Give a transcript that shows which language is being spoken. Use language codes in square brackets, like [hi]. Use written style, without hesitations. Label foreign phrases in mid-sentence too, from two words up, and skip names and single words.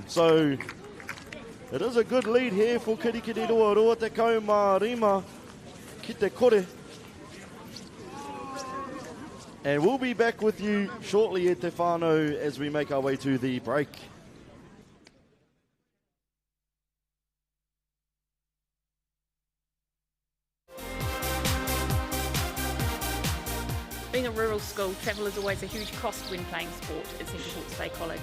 [en] So it is a good lead here for Kirikiriroa. [mi] Rua te kaumārima ki te kore. [en] And we'll be back with you shortly at [mi] Te Whānau [en] as we make our way to the break. Being a rural school, travel is always a huge cost when playing sport at Central Hawke's Bay College.